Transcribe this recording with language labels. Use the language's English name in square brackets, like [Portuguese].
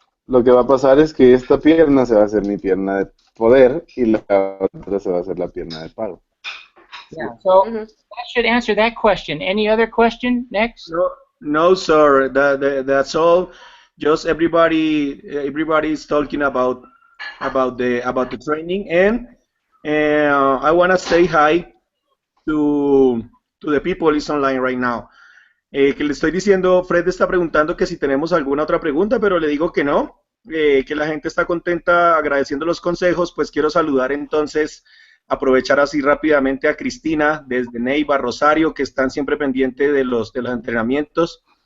[Spanish] Lo que va a pasar es que esta pierna se va a hacer mi pierna de poder y la otra se va a hacer la pierna de pago. [English] Yeah. So that should answer that question. Any other question? Next. No, sir. That's all. Just everybody is talking about the training, and I want to say hi to the people is online right now. [Spanish] Que le estoy diciendo, Fred está preguntando que si tenemos alguna otra pregunta, pero le digo que no, que la gente está contenta agradeciendo los consejos. Pues quiero saludar entonces, aprovechar así rápidamente a Cristina desde Neiva, Rosario, que están siempre pendientes de los entrenamientos.